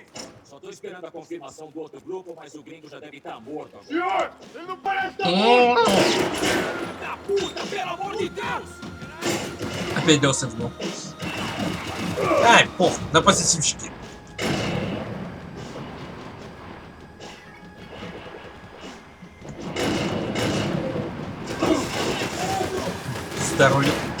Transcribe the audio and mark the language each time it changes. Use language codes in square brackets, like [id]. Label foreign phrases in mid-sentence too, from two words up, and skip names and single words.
[pt] Só tô esperando a confirmação do outro grupo, mas o gringo já deve estar morto agora. Senhor, ele não parece estar Da puta, pelo amor de Deus! [ru] Опять дался в ногу. Ай, пох, на позитивчике. Здоровье.